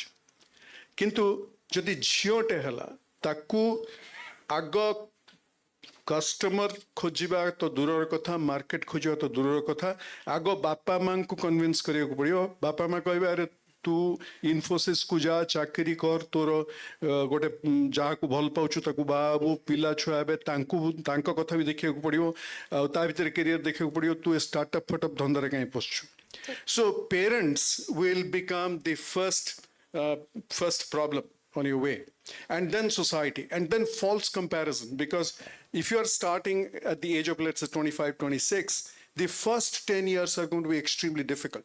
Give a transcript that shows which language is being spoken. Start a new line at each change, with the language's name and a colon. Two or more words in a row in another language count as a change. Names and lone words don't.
Odia: କିନ୍ତୁ ଯଦି ଝିଅଟେ ହେଲା ତାକୁ ଆଗ କଷ୍ଟମର ଖୋଜିବା ତ ଦୂରର କଥା, ମାର୍କେଟ ଖୋଜିବା ତ ଦୂରର କଥା, ଆଗ ବାପା ମାଙ୍କୁ କନଭିନ୍ସ କରିବାକୁ ପଡ଼ିବ. ବାପା ମା କହିବେ ଆରେ ତୁ ଇନଫୋସିସ୍ କୁ ଯା, ଚାକିରି କର, ତୋର ଗୋଟେ ଯାହାକୁ ଭଲ ପାଉଛୁ ତାକୁ ବାହା ହବୁ, ପିଲା ଛୁଆ ହେବେ, ତାଙ୍କ କଥା ବି ଦେଖିବାକୁ ପଡ଼ିବ, ଆଉ ତା ଭିତରେ କ୍ୟାରିୟର ଦେଖିବାକୁ ପଡ଼ିବ. ତୁ ଏ ଷ୍ଟାର୍ଟଅପ୍ ଫାର୍ଟଅପ୍ ଧନ୍ଦାରେ କାହିଁ ପଶୁଛୁ?
English: So parents will become the first problem on your way, and then society, and then false comparison, because if you are starting at the age of, let's say, 25, 26, the first 10 years are going to be extremely difficult.